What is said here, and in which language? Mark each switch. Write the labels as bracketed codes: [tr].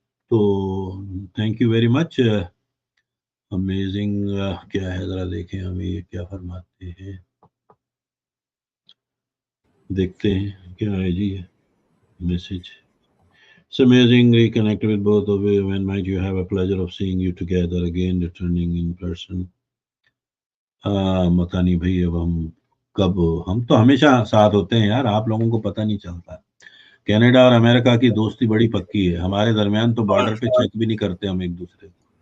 [ur] تو [en] Thank you very much. [ur] Amazing کیا ہے ذرا دیکھیں ہمیں یہ کیا فرماتے ہیں, دیکھتے ہیں کیا ہے جی message. [en] It's amazing reconnecting with both of you. When might you have a pleasure of seeing you together again, returning in person. [ur] پتہ نہیں بھائی اب ہم کب, ہم تو ہمیشہ ساتھ ہوتے ہیں یار, آپ لوگوں کو پتہ نہیں چلتا. کینیڈا اور امریکہ کی دوستی بڑی پکی ہے, ہمارے درمیان تو بارڈر پہ چیک بھی نہیں کرتے ہم ایک دوسرے کو.